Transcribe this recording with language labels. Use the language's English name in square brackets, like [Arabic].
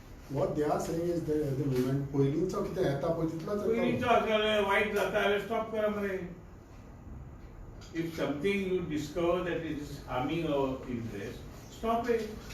[English] What they are saying is that the movement [Goan Konkani] poilincha कितें येता पळय तितलोच पयलींचो आसलो वायट जाता जाल्यार स्टॉप करा मरे. [English] If something you discover that it is harming our interest, stop it.